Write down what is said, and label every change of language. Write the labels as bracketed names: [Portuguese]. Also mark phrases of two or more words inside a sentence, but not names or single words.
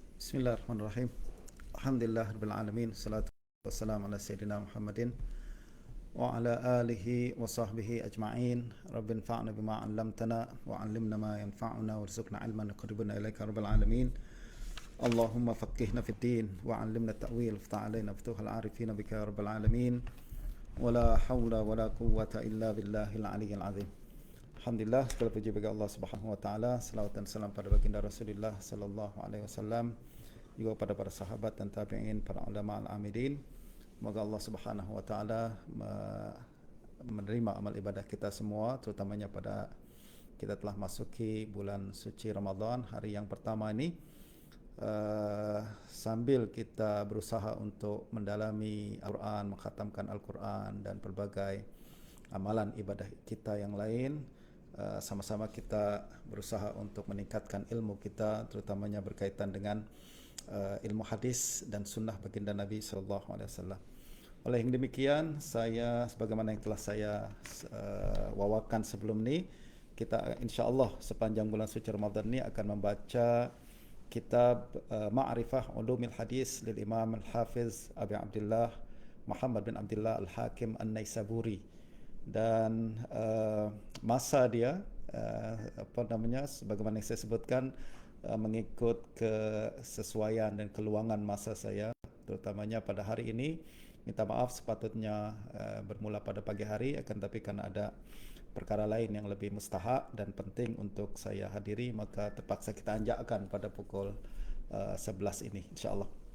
[Arabic] بسم الله الرحمن الرحيم. الحمد لله رب العالمين. الصلاة والسلام على سيدنا محمد وعلى آله وصحبه أجمعين. رب انفعنا بما علمتنا وعلمنا ما ينفعنا وارزقنا علما يقربنا إليك رب العالمين. اللهم فقهنا في الدين وعلمنا التأويل وافتح علينا فتوح العارفين بك يا رب العالمين. ولا حول ولا قوة إلا بالله العلي العظيم. [Malay] Alhamdulillah, segala puji bagi Allah [Arabic] سبحانه وتعالى. [Malay] Selawat dan salam pada baginda Rasulullah [Arabic] صلى الله عليه وسلم, [Malay] juga pada para sahabat dan tabi'in, para [Arabic] العلماء العاملين. [Malay] Semoga Allah [Arabic] سبحانه وتعالى [Malay] menerima amal ibadah kita semua, terutamanya pada kita telah masuki bulan suci Ramadan, hari yang pertama ini. Sambil kita berusaha untuk mendalami Al-Quran, mengkhatamkan Al-Quran dan pelbagai amalan ibadah kita yang lain, sama-sama kita berusaha untuk meningkatkan ilmu kita, terutamanya berkaitan dengan ilmu hadis dan sunnah baginda Nabi [Arabic] صلى الله عليه وسلم. [Malay] Oleh yang demikian, saya sebagaimana yang telah saya wawakan sebelum ini, kita [Arabic] إن شاء الله [Malay] sepanjang bulan suci Ramadan ini akan membaca kitab Ma'rifah Ulumil Hadis lil Imam Al-Hafiz Abi Abdullah Muhammad bin Abdullah Al-Hakim An-Naisaburi. Dan masa dia sebagaimana yang saya sebutkan, mengikut kesesuaian dan keluangan masa saya, terutamanya pada hari ini. Minta maaf, sepatutnya bermula pada pagi hari, akan tapi karena ada perkara lain yang lebih mustahak dan penting untuk saya hadiri, maka terpaksa kita anjakkan pada pukul 11 ini [Arabic] إن شاء الله.